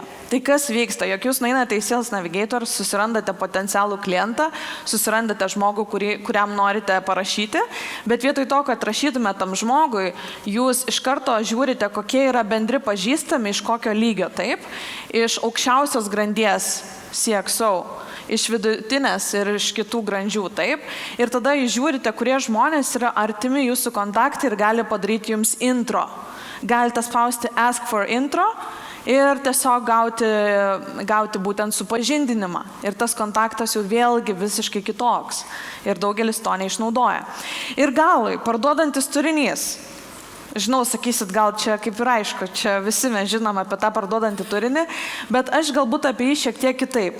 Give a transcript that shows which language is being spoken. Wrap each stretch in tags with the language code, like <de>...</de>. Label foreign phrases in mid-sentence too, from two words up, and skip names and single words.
<lt>Tai kas vyksta, jog jūs nueinate į Sales Navigator, susirandate potencialų klientą, susirandate žmogų, kuriam norite parašyti, bet vietoj to, kad rašytumėte tam žmogui, jūs iš karto žiūrite, kokie yra bendri pažįstami, iš kokio lygio, taip, iš aukščiausios grandies CXO, iš vidutinės ir iš kitų grandžių, taip. Ir tada jūs žiūrite, kurie žmonės yra artimi jūsų kontaktai ir gali padaryti jums intro. Galite spausti</lt> <en>Ask for intro</en> <lt>ir tiesiog gauti būtent supažindinimą. Ir tas kontaktas jau vėlgi visiškai kitoks. Ir daugelis to neišnaudoja. Ir galui, parduodantis turinys. Žinau, sakysit, gal čia kaip ir aišku, čia visi mes žinom apie tą parduodantį turinį, bet aš galbūt apie jį šiek tiek kitaip.</lt>